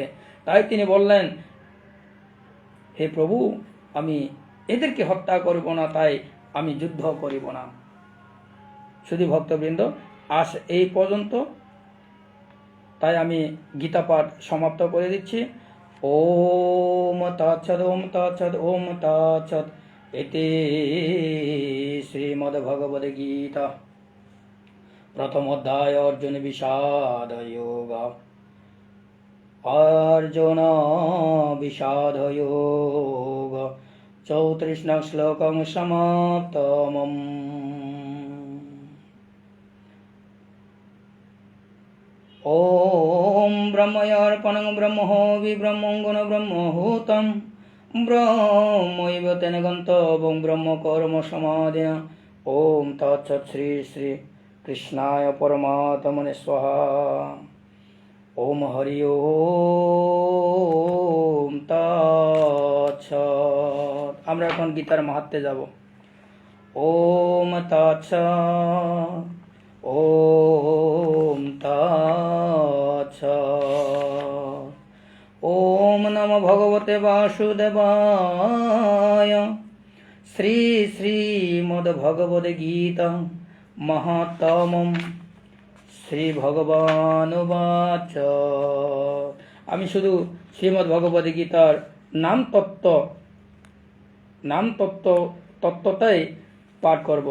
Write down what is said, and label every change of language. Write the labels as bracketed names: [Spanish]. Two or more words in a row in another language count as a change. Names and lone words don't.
[Bangla] তাই তিনি বললেন, হে প্রভু, আমি এদেরকে হত্যা করব না, তাই আমি যুদ্ধ করিব না। শুধু ভক্তবৃন্দ, আজ এই পর্যন্ত। তাই আমি গীতা পাঠ সমাপ্ত করে দিচ্ছি। [Sanskrit] ओम् तत्सत्, ओम् तत्सत्, ओम् तत्सत्। [Bangla] এতে শ্রীমদ্ভগবদ্গীতা প্রথম অধ্যায় অর্জুন বিষাদ যোগ। [Sanskrit] अर्जुन विषादयोग 34 श्लोकं समाप्तम्। ॐ ब्रह्मयार्पणं ब्रह्मोऽपि ब्रह्मोऽङ्गुण ब्रह्महूतं ब्रह्मैव तेन गन्तव्यं ब्रह्मकर्म समाधिना। ॐ तत्सत् श्री श्री कृष्णाय परमात्मने स्वाहा। ओम हरि ओम तत्सत्। [Bangla] আমরা এখন গীতার মাহাত্ম্যে যাব। [Sanskrit] ओम् तत्सत्, ओम् तत्सत्। ॐ नमो भगवते वासुदेवाय। श्री श्रीमद्भगवद्गीता माहात्म्यम् श्री भगवानुवाच। [Bangla] আমি শুধু শ্রীমদ্ ভগবদ গীতার তত্ত্বটাই পাঠ করব।